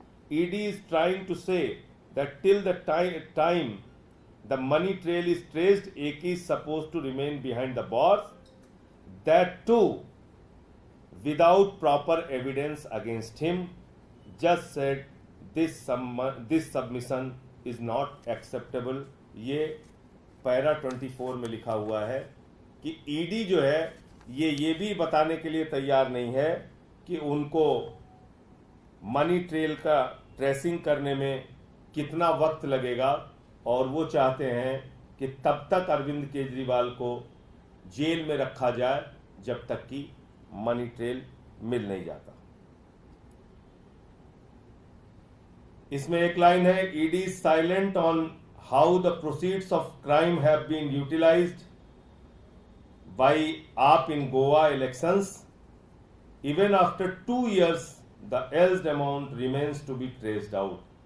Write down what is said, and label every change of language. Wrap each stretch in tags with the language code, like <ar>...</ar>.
<en>ED is trying to say that till the time the money trail is traced, AK is supposed to remain behind the bars. That too without proper evidence against him. Just said this submission is not acceptable.</en> <hi>ये para 24 में लिखा हुआ है कि ED जो है ये भी बताने के लिए तैयार नहीं है कि उनको मनी ट्रेल का ट्रेसिंग करने में कितना वक्त लगेगा, और वो चाहते हैं कि तब तक अरविंद केजरीवाल को जेल में रखा जाए जब तक कि मनी ट्रेल मिल नहीं जाता। इसमें एक लाइन है,</hi> <en>ED is silent on how the proceeds of crime have been utilised by AAP in Goa elections. Even after 2 years, the alleged amount remains to be traced out.</en>